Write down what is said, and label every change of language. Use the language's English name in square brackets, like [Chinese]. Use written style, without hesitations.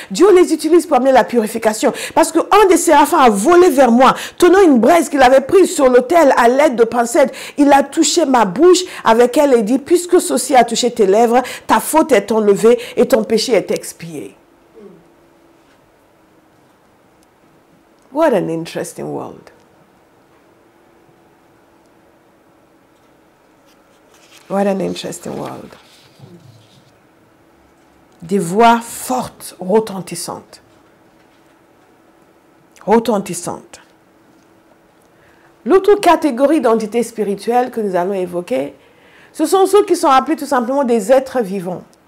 [French] Dieu les utilise pour amener la purification. Parce qu'un des séraphins a volé vers moi, tenant une braise qu'il avait prise sur l'autel à l'aide de pincettes. Il a touché ma bouche avec elle et dit, puisque ceci a touché tes lèvres, ta faute est enlevée et ton péché est expié. [English] What an interesting world. What an interesting world. [French] Des voix fortes, retentissantes. Retentissantes. L'autre catégorie d'entités spirituelles que nous allons évoquer, ce sont ceux qui sont appelés tout simplement des êtres vivants.